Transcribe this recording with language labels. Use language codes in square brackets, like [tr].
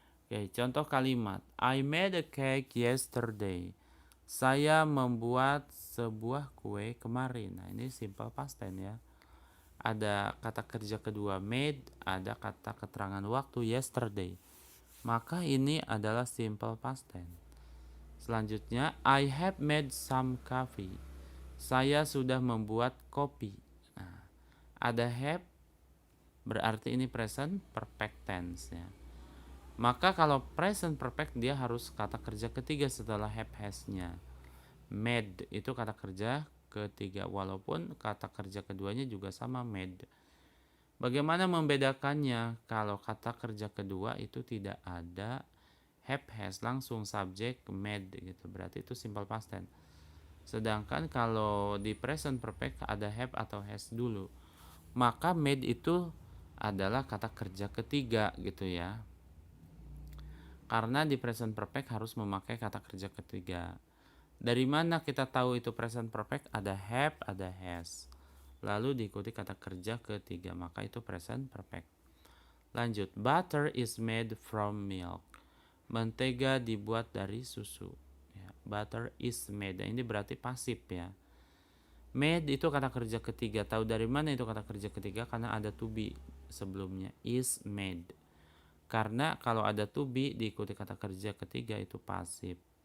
[id] Oke, contoh kalimat. [en] I made a cake yesterday. [id] Saya membuat sebuah kue kemarin. Nah, ini simple past tense ya. Ada kata kerja kedua made, ada kata keterangan waktu yesterday. Maka ini adalah simple past tense. Selanjutnya, [en] I have made some coffee. [id] Saya sudah membuat kopi. Nah, ada have berarti ini present perfect tense ya. Maka kalau present perfect dia harus kata kerja ketiga setelah have has-nya. Made itu kata kerja ketiga walaupun kata kerja keduanya juga sama made. Bagaimana membedakannya? Kalau kata kerja kedua itu tidak ada have has, langsung subjek made gitu. Berarti itu simple past tense. Sedangkan kalau di present perfect ada have atau has dulu. Maka made itu adalah kata kerja ketiga gitu ya. Karena di present perfect harus memakai kata kerja ketiga. Dari mana kita tahu itu present perfect? Ada have, ada has. Lalu diikuti kata kerja ketiga, maka itu present perfect. Lanjut, [en] butter is made from milk. [id] Mentega dibuat dari susu. Ya, [en] butter is made. [id] Ini berarti pasif ya. Made itu kata kerja ketiga. Tahu dari mana itu kata kerja ketiga? Karena ada to be sebelumnya. Is made. Karena kalau ada to be diikuti kata kerja ketiga itu pasif.